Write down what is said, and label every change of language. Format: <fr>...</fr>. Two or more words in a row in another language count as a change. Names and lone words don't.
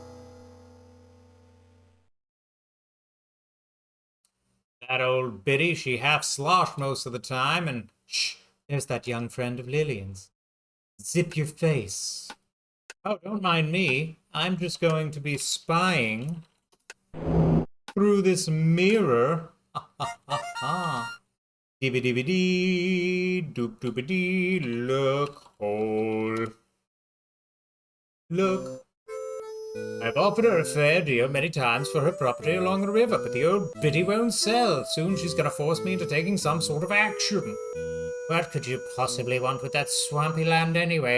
<en>That old biddy, she half sloshed most of the time, and shh, there's that young friend of Lillian's. Zip your face. Oh, don't mind me. I'm just going to be spying through this mirror. Ha ha ha ha. Dibby-dibby-dee, doop-doopy-dee, look, hole. Look. I've offered her a fair deal many times for her property along the river, but the old biddy won't sell. Soon she's going to force me into taking some sort of action. What could you possibly want with that swampy land anyway?</en>